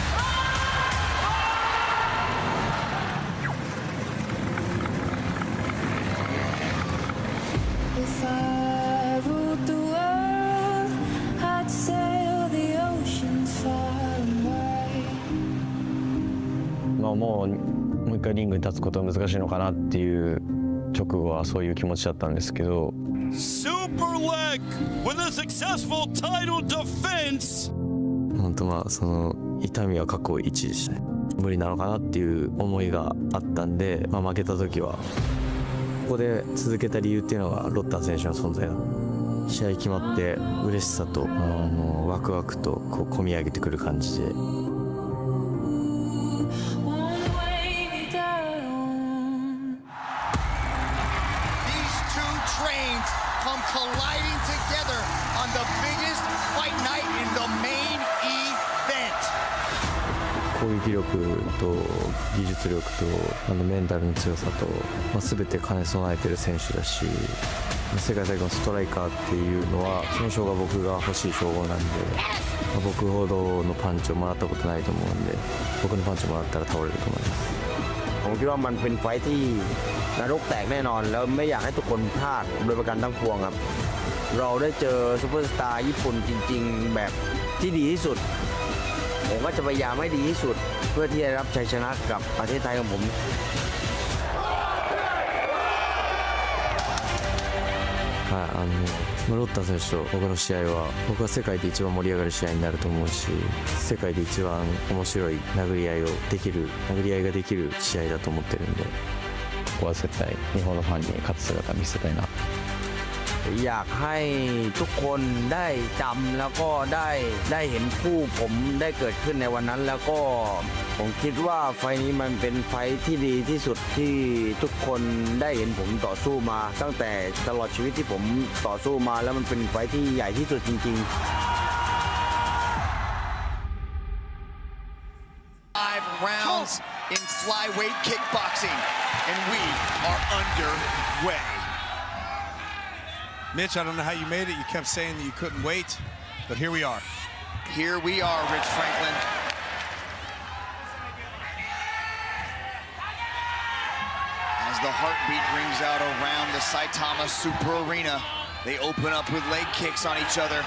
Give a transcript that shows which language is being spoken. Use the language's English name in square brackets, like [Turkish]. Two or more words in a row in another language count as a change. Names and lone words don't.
[English] If I ruled the world, I'd sail the oceans far away. [Japanese] もう一回リングに立つことは難しいのかなっていう直後はそういう気持ちだったんですけど。 [English] Superlek with a successful title defense. [Japanese] 本当その痛みは過去1でしたね。無理なのかなっていう思いがあったんで、負けた時はここで続けた理由っていうのがロッター選手の存在だ。試合決まって嬉しさともうワクワクとこう込み上げてくる感じで。 [English] Come colliding together on the biggest fight night in the main event. [Japanese] 攻撃力と技術力とメンタルの強さと、全て兼ね備えてる選手だし、世界最高のストライカーっていうのはその称号が僕が欲しい称号なんで、僕ほどのパンチをもらったことないと思うんで、僕のパンチもらったら倒れると思います。 [Thai] ผมคิดว่ามันเป็นไฟท์ที่นรกแตกแน่นอนแล้วไม่อยากให้ทุกคนพลาดโดยประการทั้งปวงครับเราได้เจอซูเปอร์สตาร์ญี่ปุ่นจริงๆแบบที่ดีที่สุดผมก็จะพยายามให้ดีที่สุดเพื่อที่จะรับชัยชนะกับประเทศไทยของผม [Japanese] ロッタ選手と僕の試合は僕は世界で一番盛り上がる試合になると思うし世界で一番面白い殴り合いができる試合だと思ってるんでここは絶対日本のファンに勝つ姿を見せたいな [Thai] อยากให้ทุกคนได้จำแล้วก็ได้เห็นคู่ผมได้เกิดขึ้นในวันนั้นแล้วก็ผมคิดว่าไฟล์นี้มันเป็นไฟล์ที่ดีที่สุดที่ทุกคนได้เห็นผมต่อสู้มาตั้งแต่ตลอดชีวิตที่ผมต่อสู้มาแล้วมันเป็นไฟล์ที่ใหญ่ที่สุดจริงๆ [English] 5 rounds in flyweight kickboxing and we are underway. Mitch, I don't know how you made it. You kept saying that you couldn't wait, but here we are. Here we are, Rich Franklin. As the heartbeat rings out around the Saitama Super Arena, they open up with leg kicks on each other.